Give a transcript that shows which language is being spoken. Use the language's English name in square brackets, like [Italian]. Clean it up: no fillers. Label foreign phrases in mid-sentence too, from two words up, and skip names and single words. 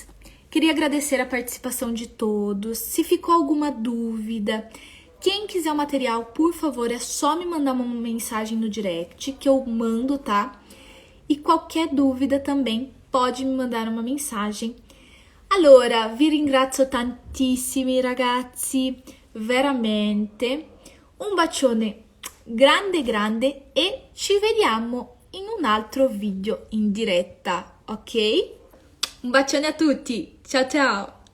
[Portuguese] Queria agradecer a participação de todos. Se ficou alguma dúvida, quem quiser o material, por favor, é só me mandar uma mensagem no direct que eu mando, tá? E qualquer dúvida também pode me mandar uma mensagem. [Italian] Allora, vi ringrazio tantissimi ragazzi, veramente. Un bacione grande grande e ci vediamo in un altro video in diretta, ok? Un bacione a tutti, ciao ciao!